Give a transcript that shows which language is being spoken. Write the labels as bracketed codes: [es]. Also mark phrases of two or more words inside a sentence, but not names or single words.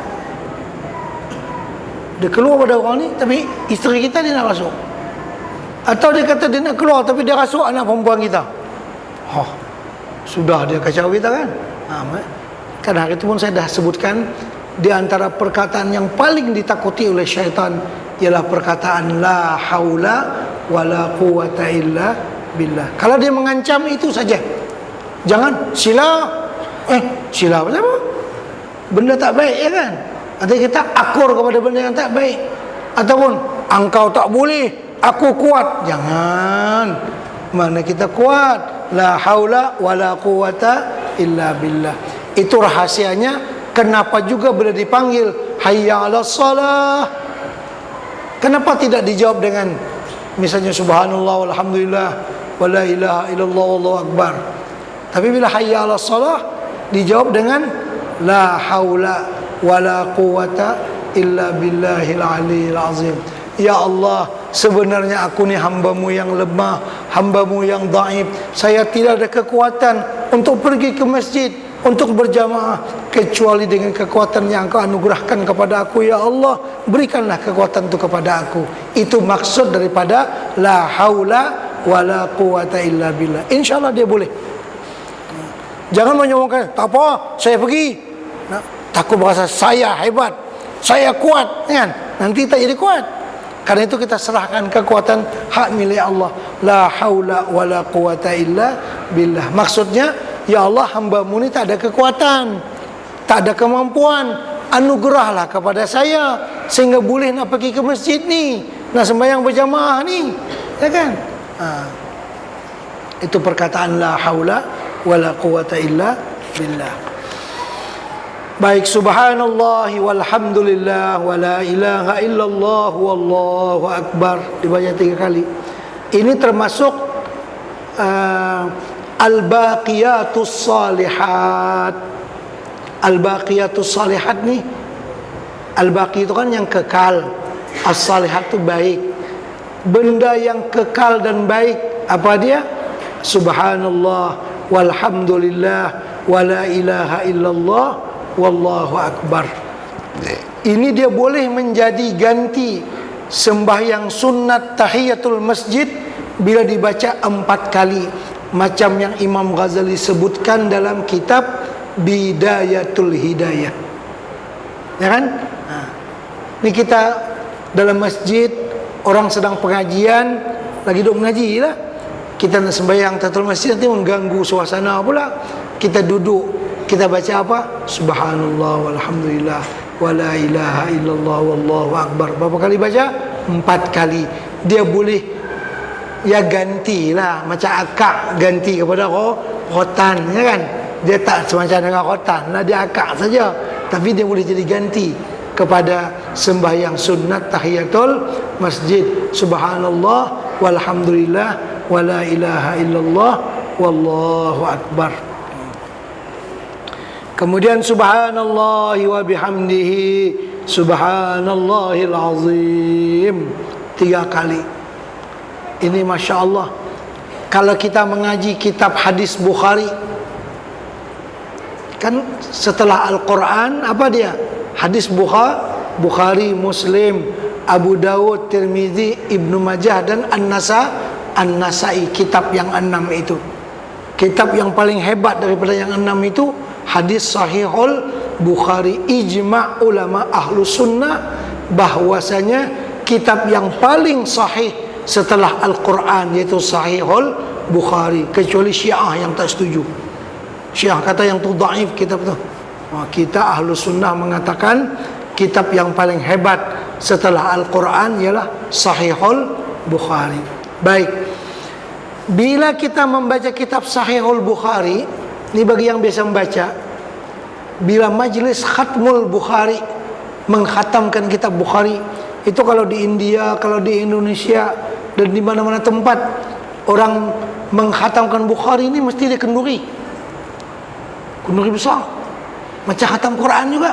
[ms] Dia keluar pada orang ni, tapi isteri kita dia nak rasuk. Atau dia kata dia nak keluar, tapi dia rasuk anak perempuan kita. Sudah dia kacau kita kan. Kan hari itu pun saya dah sebutkan, di antara perkataan yang paling ditakuti oleh syaitan ialah perkataan [ar] لا حول ولا قوة إلا بالله. [ms] Kalau dia mengancam itu saja, jangan sila, Sila apa? Benda tak baik, ya kan? Atau kita akur kepada benda yang tak baik, ataupun engkau tak boleh, aku kuat. Jangan. Mana kita kuat? [ar] لا حول ولا قوة إلا بالله. [ms] Itu rahasianya. Kenapa juga bila dipanggil [ar] حي على الصلاة, [ms] kenapa tidak dijawab dengan misalnya [ar] سبحان الله والحمد لله ولا إله إلا الله والله أكبر. [ms] Tapi bila [ar] حي على الصلاة [ms] dijawab dengan [ar] لا حول ولا قوة إلا بالله العلي العظيم. [ms] Ya Allah, sebenarnya aku ni hamba-Mu yang lemah, hamba-Mu yang dhaif. Saya tidak ada kekuatan untuk pergi ke masjid, untuk berjamaah, kecuali dengan kekuatan yang Engkau anugerahkan kepada aku. Ya Allah, berikanlah kekuatan itu kepada aku. Itu maksud daripada [ar] لا حول ولا قوة إلا بالله. [ms] InsyaAllah dia boleh. Jangan menyombongkan, tak apa, saya pergi. Takut berasa saya hebat, saya kuat, kan? Nanti tak jadi kuat. Karena itu kita serahkan kekuatan hak milik Allah. [ar] لا حول ولا قوة إلا بالله. [ms] Maksudnya, ya Allah, hamba-Mu ni tak ada kekuatan, tak ada kemampuan. Anugerahlah kepada saya sehingga boleh nak pergi ke masjid ni, nak sembahyang berjamaah ni, ya kan? Itu perkataan [ar] لا حول ولا قوة إلا بالله. Baik, سبحان الله والحمد لله ولا إله إلا الله والله أكبر [ms] dibaca 3 kali. Ini termasuk [ar] الباقيات الصالحات. الباقيات الصالحات [ms] ni, al-baqi itu kan yang kekal, as-salihat itu baik. Benda yang kekal dan baik, apa dia? [ar] سبحان الله والحمد لله ولا إله إلا الله والله أكبر. [ms] Ini dia boleh menjadi ganti sembahyang sunat tahiyatul masjid bila dibaca 4 kali, macam yang Imam Ghazali sebutkan dalam kitab Bidayatul Hidayah, ya kan? Ini kita dalam masjid, orang sedang pengajian, lagi duduk mengaji lah, kita nak sembahyang tahiyatul masjid, nanti mengganggu suasana pula. Kita duduk, kita baca apa? [ar] سبحان الله والحمد لله ولا إله إلا الله والله أكبر. [ms] Berapa kali baca? 4 kali. Dia boleh ya gantilah, macam akak ganti kepada rotan, ya kan? Dia tak semacam dengan rotan lah, dia akak saja, tapi dia boleh jadi ganti kepada sembahyang sunat tahiyatul masjid. [ar] سبحان الله والحمد لله ولا إله إلا الله والله أكبر. Kemudian سبحان الله وبحمده سبحان الله العظيم 3 kali. [ms] Ini [ar] ما شاء الله. [ms] Kalau kita mengaji kitab hadis Bukhari, kan setelah Al-Quran apa dia? Hadis Bukhari, Muslim, Abu Dawud, Tirmizi, Ibnu Majah dan An-Nasai. Kitab yang 6 itu, kitab yang paling hebat daripada yang 6 itu hadis Sahihul Bukhari. Ijma' ulama ahlu sunnah bahwasanya kitab yang paling sahih setelah Al-Quran yaitu Sahihul Bukhari, kecuali Syiah yang tak setuju. Syiah kata yang tu dhaif kitab tu. Kita ahlu sunnah mengatakan kitab yang paling hebat setelah Al-Quran ialah Sahihul Bukhari. Baik, bila kita membaca kitab Sahihul Bukhari, ini bagi yang biasa membaca, bila majlis khatmul Bukhari, mengkhatamkan kitab Bukhari, itu kalau di India, kalau di Indonesia dan di mana-mana tempat orang mengkhatamkan Bukhari ini mesti dia kenduri besar, macam khatam Quran juga.